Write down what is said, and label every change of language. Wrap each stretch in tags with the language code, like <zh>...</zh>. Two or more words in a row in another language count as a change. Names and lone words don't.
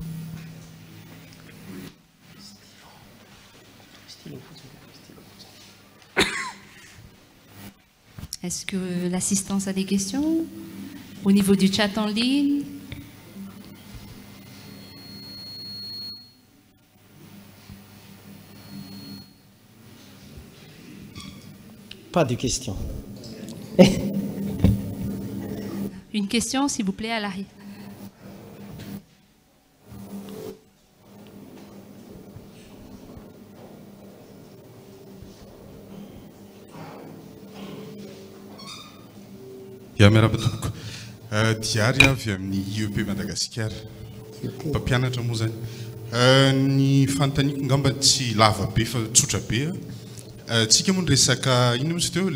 <fr>Est-ce que l'assistance a des questions au niveau du chat en ligne? Pas de questions. Une question, s'il vous plaît, à l'arrière.</fr> <mg>Miarahaba diary avy amin'ny IEP Madagasikara mpampianatra moa zany ny fanontaniako ngamba tsy lava be fa tsotra be tsika moa resaka ino moa teo</mg>